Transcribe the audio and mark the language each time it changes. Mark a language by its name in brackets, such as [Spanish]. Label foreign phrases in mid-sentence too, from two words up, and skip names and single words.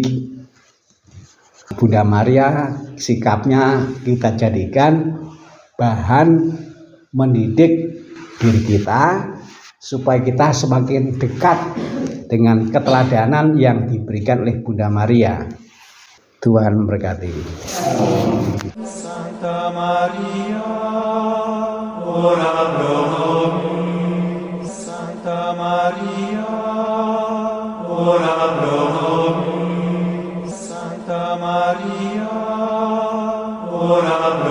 [Indonesian] Bunda Maria sikapnya kita jadikan bahan mendidik diri kita supaya kita semakin dekat dengan keteladanan yang diberikan oleh Bunda Maria. Tuhan memberkati. [Latin] Santa Maria, ora pro nobis. Santa Maria, ora pro nobis. Santa Maria, ora